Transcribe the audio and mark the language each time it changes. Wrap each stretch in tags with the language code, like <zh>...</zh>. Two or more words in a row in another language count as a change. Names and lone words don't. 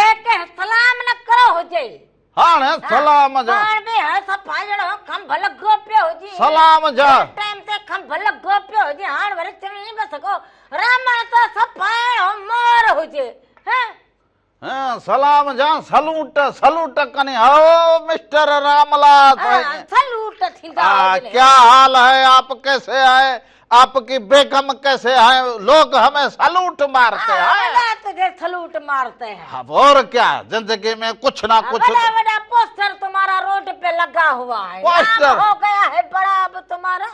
<sd>कंहिंखे सलाम न करो हुजे हाणे सलाम जा हाणे बि हाणे सफ़ा जहिड़ो खंभ लॻो पियो हुजे सलाम जा टाइम ते खंभ लॻो पियो हुजे हाणे वरी चई बि सघो रामण त सफ़ा अहिड़ो मोर हुजे सलाम जा सलूट सलूट कनी हो मिस्टर रामलाल सलूट थींदा हुजनि।</sd> <hi>क्या हाल है आप कैसे है आपकी बेगम कैसे है लोग हमें सलूट मारते हैं बड़ा तुझे सलूट मारते हैं और क्या जिंदगी में कुछ ना कुछ बड़ा बड़ा पोस्टर तुम्हारा रोड पे लगा हुआ है पोस्टर? नाम हो गया है बड़ा अब तुम्हारा</hi>